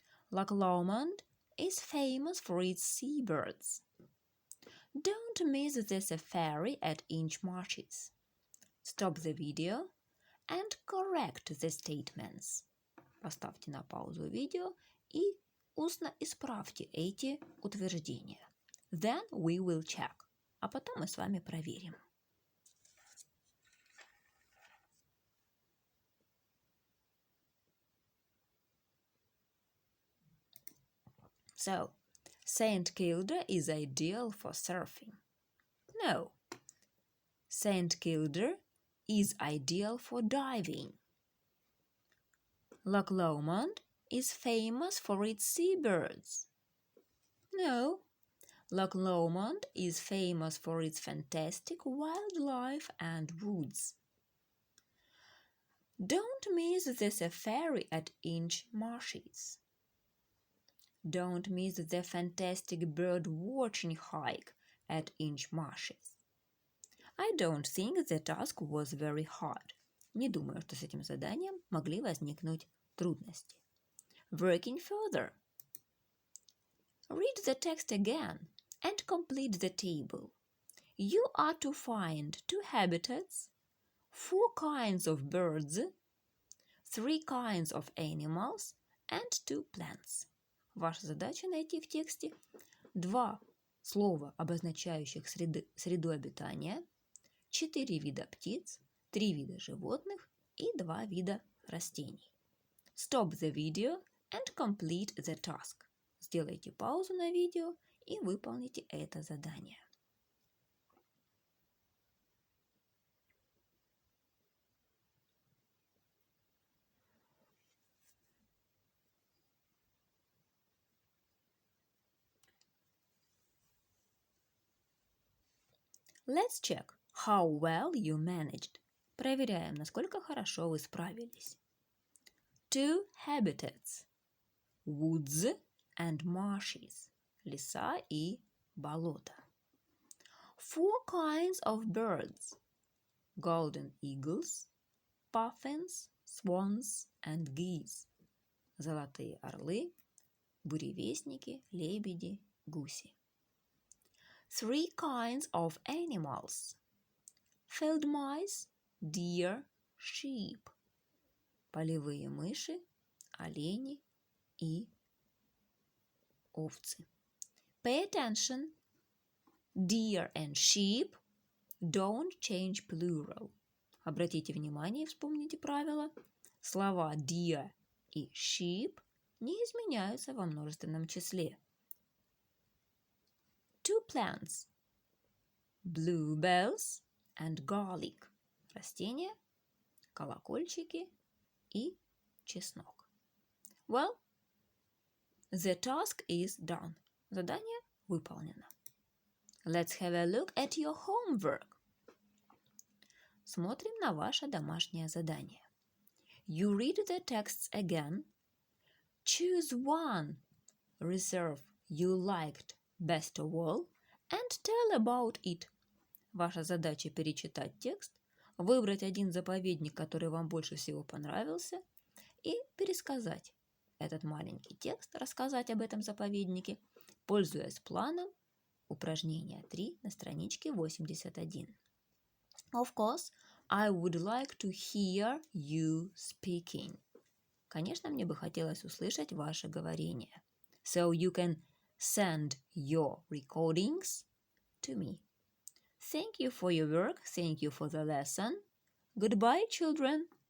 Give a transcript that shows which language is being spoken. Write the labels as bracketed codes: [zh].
[en] Loch Lomond is famous for its seabirds. Don't miss the safari at Inch Marshes. Stop the video and correct the statements. [ru] Поставьте на паузу видео и устно исправьте эти утверждения. [en] Then we will check. [ru] А потом мы с вами проверим. [en] So, St. Kilda is ideal for surfing. No. St. Kilda is ideal for diving. Loch Lomond is famous for its seabirds. No. Loch Lomond is famous for its fantastic wildlife and woods. Don't miss the safari at Inch Marshes. Don't miss the fantastic bird-watching hike at Inch Marshes. I don't think the task was very hard. [ru] Не думаю, что с этим заданием могли возникнуть трудности. [en] Working further. Read the text again and complete the table. You are to find 2 habitats, 4 kinds of birds, 3 kinds of animals and 2 plants. [ru] Ваша задача найти в тексте 2 слова, обозначающих среду обитания, 4 вида птиц, 3 вида животных и 2 вида растений. [en] Stop the video and complete the task. [ru] Сделайте паузу на видео и выполните это задание. [en] Let's check how well you managed. [ru] Проверяем, насколько хорошо вы справились. [en] 2 habitats. Woods and marshes. [ru] Леса и болота. [en] 4 kinds of birds. Golden eagles, puffins, swans and geese. [ru] Золотые орлы, буревестники, лебеди, гуси. [en] 3 kinds of animals. Field mice, deer, sheep. [ru] Полевые мыши, олени и овцы. [en] Pay attention. Deer and sheep don't change plural. [ru] Обратите внимание и вспомните правило. Слова deer и sheep не изменяются во множественном числе. [en] 2 plants. Bluebells and garlic. [ru] Растения, колокольчики и чеснок. [en] Well, the task is done. [ru] Задание выполнено. [en] Let's have a look at your homework. [ru] Смотрим на ваше домашнее задание. [en] You read the texts again. Choose one reserve you liked best of all and tell about it. [ru] Ваша задача перечитать текст, выбрать один заповедник, который вам больше всего понравился, и пересказать этот маленький текст, рассказать об этом заповеднике, пользуясь планом упражнения 3 на страничке 81. [en] Of course, I would like to hear you speaking. [ru] Конечно, мне бы хотелось услышать ваше говорение. [en] So you can send your recordings to me. Thank you for your work. Thank you for the lesson. Goodbye, children.